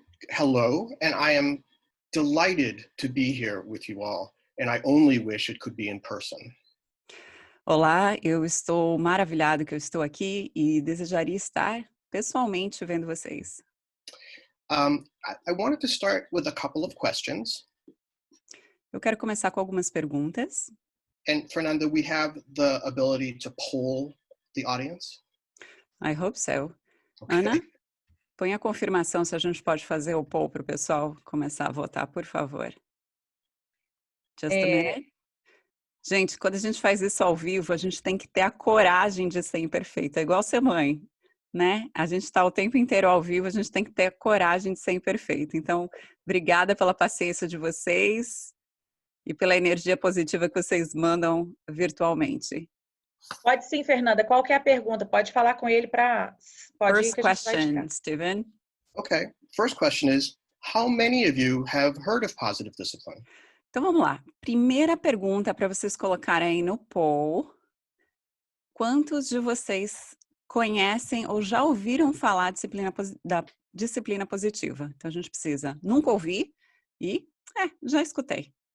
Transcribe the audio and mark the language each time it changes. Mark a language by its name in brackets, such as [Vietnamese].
[English] Hello, and I am delighted to be here with you all, and I only wish it could be in person. [Portuguese] Olá, eu estou maravilhado que eu estou aqui e desejaria estar pessoalmente vendo vocês. [English] I wanted to start with a couple of questions. [Portuguese] Eu quero começar com algumas perguntas. [English] And Fernanda, we have the ability to poll the audience? I hope so. Okay. [Portuguese] Ana, põe a confirmação se a gente pode fazer o poll para o pessoal começar a votar, por favor. [English] Just a minute. [Portuguese] Gente, quando a gente faz isso ao vivo, a gente tem que ter a coragem de ser imperfeito. É igual ser mãe, né? A gente está o tempo inteiro ao vivo, a gente tem que ter a coragem de ser imperfeito. Então, obrigada pela paciência de vocês e pela energia positiva que vocês mandam virtualmente. Pode sim, Fernanda. Qual que é a pergunta? Pode falar com ele para... [English] First question, Steven. Okay. First question is, how many of you have heard of positive discipline? [Portuguese] Então, vamos lá. Primeira pergunta para vocês colocarem aí no poll. Quantos de vocês conhecem ou já ouviram falar da disciplina positiva? Então, a gente precisa nunca ouvir e já escutei.